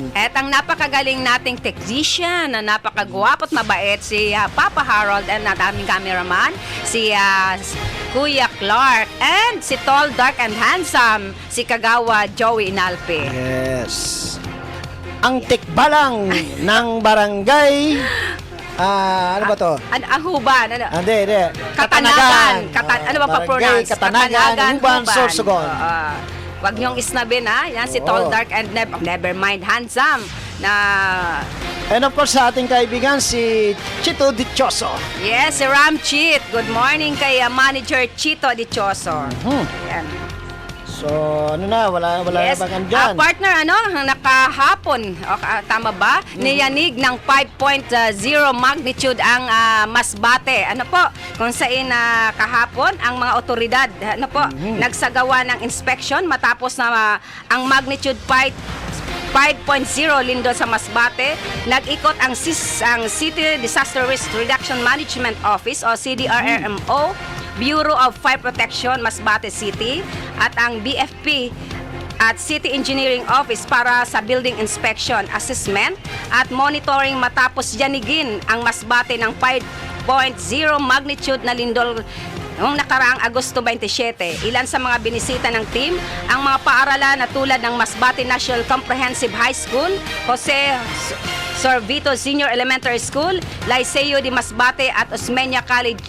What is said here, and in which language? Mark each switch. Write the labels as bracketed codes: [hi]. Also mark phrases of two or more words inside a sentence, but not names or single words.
[tl] At ang napakagaling nating technician na napakagwapo at mabait, si Papa Harold, and ang aming cameraman, si Kuya Clark, and si [en] Tall, Dark, and Handsome, [tl] si Kagawa Joey Inalpe. Yes. Ang tikbalang ng barangay, ano ba to? Ang Huban. Hindi. Katanagan. Ano ba pa-pronounce? Katanagan, Huban, Sorsogon. Wag niyong isnabin Yan si [en] Tall, Dark, and Never Mind Handsome [tl] na... And of course sa ating kaibigan si Chito Dichoso. Yes, si Ram Chit. [en] Good morning [tl] kay Manager Chito Dichoso. Yan. So, wala Yes. na bang andyan? Partner, nakahapon, tama ba? Niyanig ng 5.0 magnitude ang Masbate. Kung saan kahapon, ang mga otoridad, nagsagawa ng inspection matapos na ang magnitude 5.0 lindol sa Masbate. Nag-ikot ang City Disaster Risk Reduction Management Office o CDRRMO, Bureau of Fire Protection, Masbate City, at ang BFP at City Engineering Office para sa [en] building inspection, [tl] assessment, at monitoring matapos yanigin ang Masbate ng 5.0 magnitude na lindol noong nakaraang Agosto 27. Ilan sa mga binisita ng team, ang mga paaralan na tulad ng Masbate National Comprehensive High School, Jose Sorvito Senior Elementary School, Liceo de Masbate at Osmeña Colleges.